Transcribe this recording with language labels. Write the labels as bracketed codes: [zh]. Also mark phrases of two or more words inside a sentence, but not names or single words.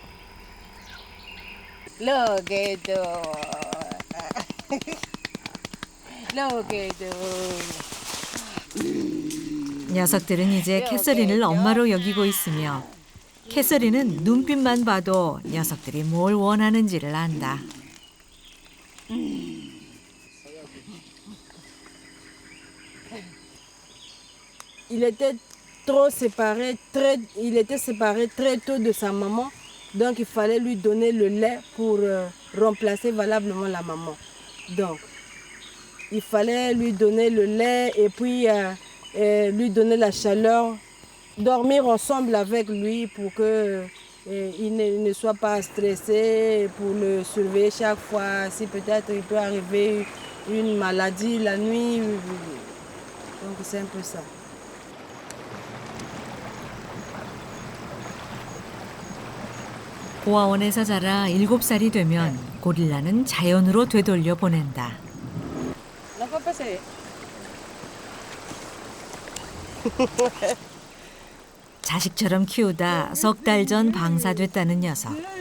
[ko] 녀석들은 이제 캐서린을 엄마로 여기고 있으며 캐서린은 눈빛만 봐도 녀석들이 뭘 원하는지를 안다. [fr] Il était séparé très tôt de sa maman, donc il fallait lui donner le lait pour remplacer valablement la maman. Donc, il fallait lui donner le lait et puis lui donner la chaleur, dormir ensemble avec lui pour que il ne soit pas stressé, pour le surveiller chaque fois, si peut-être il peut arriver une maladie la nuit. Donc c'est un peu ça. [ko] 고아원에서 자라 7살이 되면 고릴라는 자연으로 되돌려 보낸다. 자식처럼 키우다 석 달 전 방사됐다는 녀석.